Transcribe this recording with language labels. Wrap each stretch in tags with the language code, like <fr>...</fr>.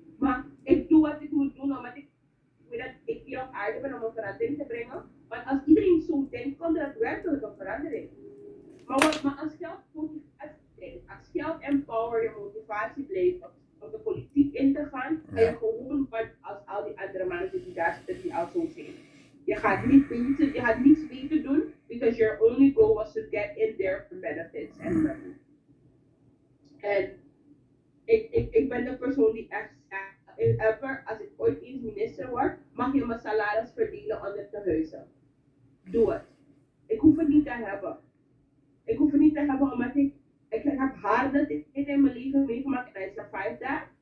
<nl>Maar ik doe wat ik moet doen omdat ik weet dat ik hier op aarde ben om een verandering te brengen. Want als iedereen zo denkt, komt er werkelijk een verandering. Maar als geld motivatie, als geld empower je motivatie blijft om de politiek in te gaan, ga je gewoon wat als al die andere mensen die daar zitten die al zo zijn. Je gaat niets beter doen,</nl> <en>because your only goal was to get in there for benefits and money.</en> <nl>En ik ben de persoon die echt zegt, als ik ooit eens minister word, mag je mijn salaris verdelen onder de huizen. Doe het. Ik hoef het niet te hebben. Ik hoef het niet te hebben omdat ik heb harde dingen in mijn leven meegemaakt en</nl> <en>I survived that.</en>